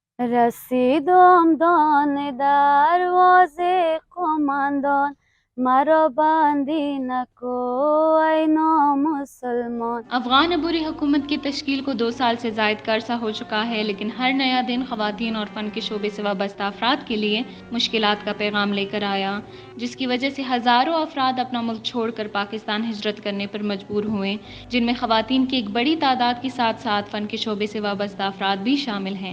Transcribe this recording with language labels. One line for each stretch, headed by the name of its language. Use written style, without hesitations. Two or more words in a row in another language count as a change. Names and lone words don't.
Persian: رسیدم دانه دروازه قماندان، مرا بندی نکو ای نامسلمان.
Urdu: افغان عبوری حکومت کی تشکیل کو 2 سال سے زائد کا عرصہ ہو چکا ہے، لیکن ہر نیا دن خواتین اور فن کے شعبے سے وابستہ افراد کے لیے مشکلات کا پیغام لے کر آیا، جس کی وجہ سے ہزاروں افراد اپنا ملک چھوڑ کر پاکستان ہجرت کرنے پر مجبور ہوئے، جن میں خواتین کی ایک بڑی تعداد کے ساتھ ساتھ فن کے شعبے سے وابستہ افراد بھی شامل ہیں۔